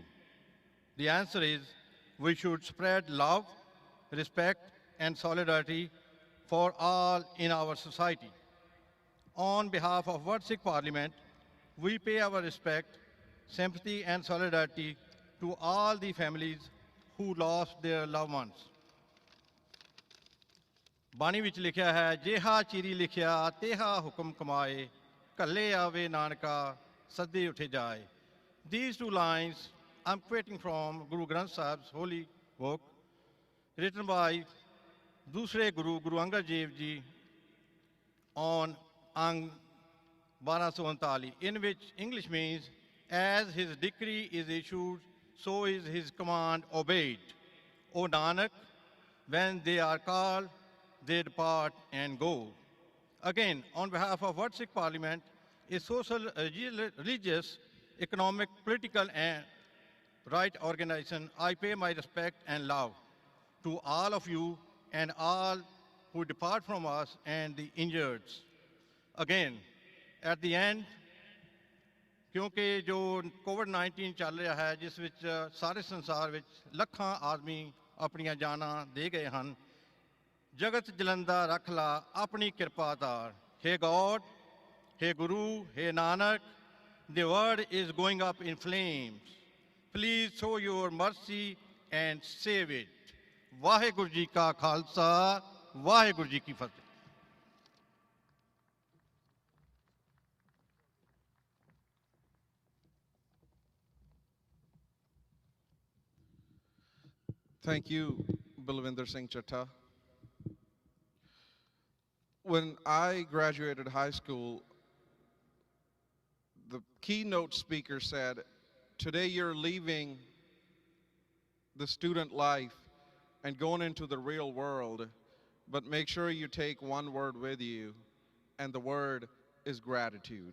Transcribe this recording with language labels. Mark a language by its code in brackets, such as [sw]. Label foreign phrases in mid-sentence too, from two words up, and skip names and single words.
[en] The answer is we should spread love, respect, and solidarity for all in our society. On behalf of World Sikh Parliament, we pay our respect, sympathy, and solidarity to all the families who lost their loved ones. [pa] ਬਾਣੀ ਵਿੱਚ ਲਿਖਿਆ ਹੈ ਜਿਹਾ ਚੀਰੀ ਲਿਖਿਆ ਤੇਹਾ ਹੁਕਮ ਕਮਾਏ ਕੱਲੇ ਆਵੇ ਨਾਨਕਾ ਸੱਦੇ ਉੱਠੇ ਜਾਏ. [en] These two lines I'm quoting from Guru Granth Sahib's holy book written by [pa] ਦੂਸਰੇ ਗੁਰੂ ਗੁਰੂ ਅੰਗਦ ਦੇਵ ਜੀ [en] on Ang 1239, in which English means, as his decree is issued, so is his command obeyed. O Nanak, when they are called, they depart and go. Again, on behalf of World Sikh Parliament, a social, religious, economic, political, and right organization, I pay my respect and love to all of you and all who depart from us and the injured. Again, at the end, [pa] ਕਿਉਂਕਿ ਜੋ COVID-19 ਚੱਲ ਰਿਹਾ ਹੈ ਜਿਸ ਵਿੱਚ ਸਾਰੇ ਸੰਸਾਰ ਵਿੱਚ ਲੱਖਾਂ ਆਦਮੀ ਆਪਣੀਆਂ ਜਾਨਾਂ ਦੇ ਗਏ ਹਨ, ਜਗਤ ਜਲੰਦਾ ਰੱਖ ਲਾ ਆਪਣੀ ਕਿਰਪਾ ਧਾਰ. [en] Hey God, hey Guru, hey Nanak, the world is going up in flames. Please show your mercy and save it. [pa] ਵਾਹਿਗੁਰੂ ਜੀ ਕਾ ਖਾਲਸਾ, ਵਾਹਿਗੁਰੂ ਜੀ ਕੀ ਫਤਿਹ. [en] Thank you, Balwinder Singh Chatta. When I graduated high school, the keynote speaker said, today you're leaving the student life and going into the real world, but make sure you take one word with you, and the word is gratitude.